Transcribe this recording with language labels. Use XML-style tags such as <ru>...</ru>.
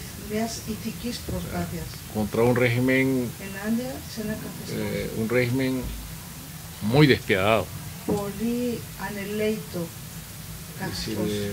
<el>μιας ηθικής προσπάθειας</el> <es>contra un régimen,</es> <el>ενάντια σε ένα καθεστώς</el> <es>un régimen muy despiadado.</es> <el>πολύ ανελαίητο καθεστώς.</el>